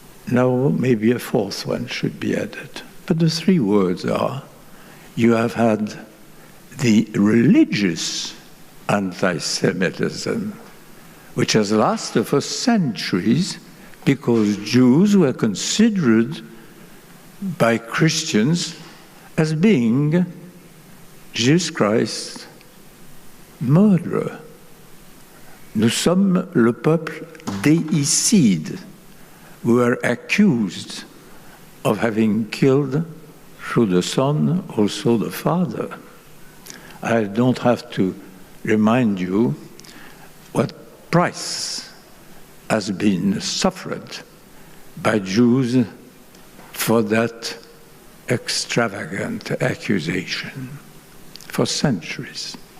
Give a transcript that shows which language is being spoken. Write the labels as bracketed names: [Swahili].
[English] Now maybe a 4th one should be added. But the 3 words are, you have had the religious anti-Semitism, which has lasted for centuries because Jews were considered by Christians as being Jesus Christ murderer. [French] Nous sommes le peuple déicide. [English] We were accused of having killed through the Son also the Father. I don't have to remind you what price has been suffered by Jews for that extravagant accusation for centuries.